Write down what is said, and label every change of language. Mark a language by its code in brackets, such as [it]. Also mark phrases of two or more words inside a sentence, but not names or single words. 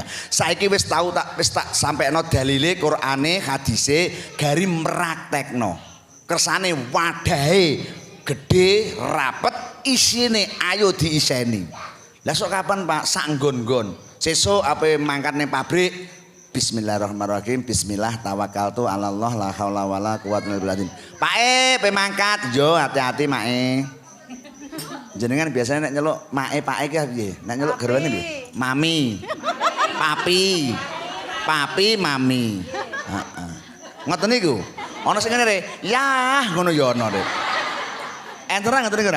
[jv] Saiki wis tak sampekno dalile Qur'ane hadise gari mraktekno. Kersane wadahe gede rapet isine ayo diiseni. Lah sok kapan Pak sak nggon-nggon. Sesuk ape mangkat ning pabrik [ar] بسم الله الرحمن الرحيم بسم الله توكلت على الله لا حول ولا قوة إلا بالله. [jv] Pak pe mangkat yo hati-hati Mak Jenengan biasanya nek nyeluk mae pake ki piye? Nek nyeluk garwane piye? Mami. Papi, mami. Heeh. Ngoten niku. Ana sing ngene re, yah ngono ya ana re. Enteran ngoten niku ora?